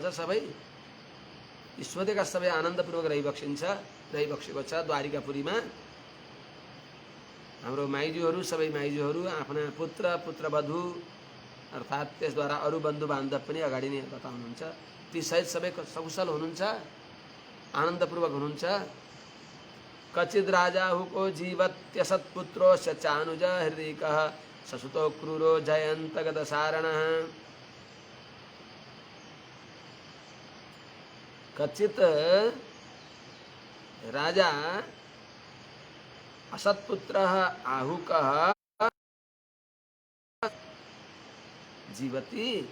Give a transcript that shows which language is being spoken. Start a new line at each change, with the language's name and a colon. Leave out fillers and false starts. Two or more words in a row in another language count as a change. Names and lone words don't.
Nepali: सबै ईश्वरका सबै आनन्दपूर्वक रहिबक्सेको छ। द्वारिकापुरीमा हाम्रो माइजूहरू सबै माइजूहरू आफ्ना पुत्र पुत्रवधु अर्थात् त्यसद्वारा अरू बन्धु बान्धव पनि अगाडि नै बताउनुहुन्छ। ती सहित सबै सकुशल हुनुहुन्छ, आनन्दपूर्वक हुनुहुन्छ।
Sanskrit: कचिद राजाहुको जीवत्यसत्पुत्रो चानुज हृदयकः ससुतो क्रूरो जयन्त गदसारणः। कचित राजा असत्पुत्रः आहुकः जीवति